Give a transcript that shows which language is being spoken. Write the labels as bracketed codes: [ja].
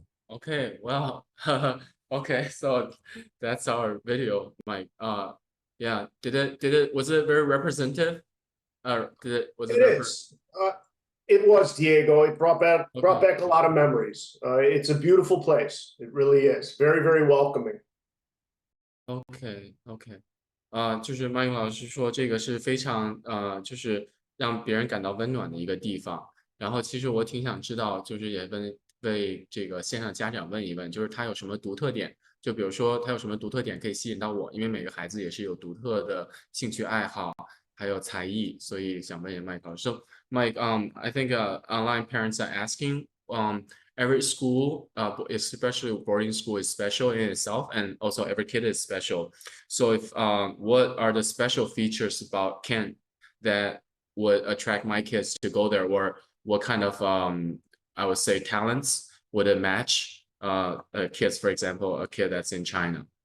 [en] Okay, well, okay, so that's our video, Mike. Yeah, was it very representative? Was It is. It was, Diego. It brought back a lot of memories. It's a beautiful place. It really is. Very, very welcoming. [zh] OK，就是麦英老师说这个是非常就是让别人感到温暖的一个地方。然后其实我挺想知道，就是也为这个线上家长问一问，就是他有什么独特点？就比如说他有什么独特点可以吸引到我？因为每个孩子也是有独特的兴趣爱好，还有才艺，所以想问一下麦老师。 [en] So Mike, I think online parents are asking, every school, especially boarding school, is special in itself, and also every kid is special. So if what are the special features about Kent that would attract my kids to go there, or what kind of I would say talents would it match kids, for example, a kid that's in China?